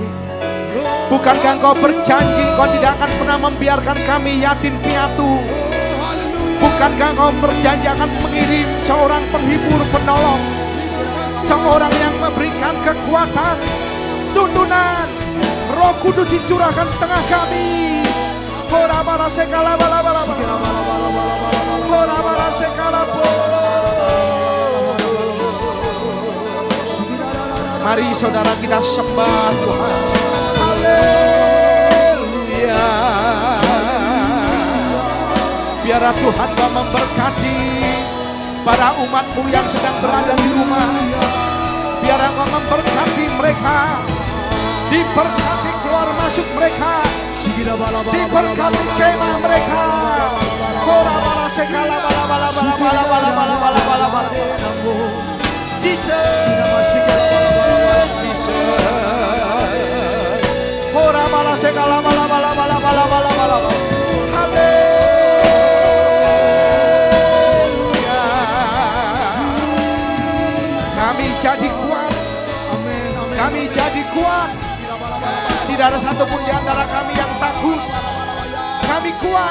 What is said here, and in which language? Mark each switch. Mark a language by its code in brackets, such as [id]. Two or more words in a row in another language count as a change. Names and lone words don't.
[id] Bukankah Engkau berjanji Engkau tidak akan pernah membiarkan kami yatim piatu? Bukankah Engkau berjanji akan mengirim seorang penghibur, penolong, seorang yang memberikan kekuatan, tuntunan, Roh Kudus dicurahkan tengah kami. Hora bala sekala bala bala bala. Hora bala sekala bala. Mari saudara kita sembah Tuhan. Haleluya. Biarlah Tuhan memberkati para umat-Mu yang sedang berada di rumah. Biarlah memberkati mereka. Diberkati keluar masuk mereka. Diberkati kemah mereka. Ora sekala bala bala bala bala bala bala bala bala bala. Jesus. Ora bala sekala bala bala bala bala bala bala. Haleluya. Kami jadi kuat. Kami jadi kuat. Tidak ada satupun di antara kami yang takut. Kami kuat.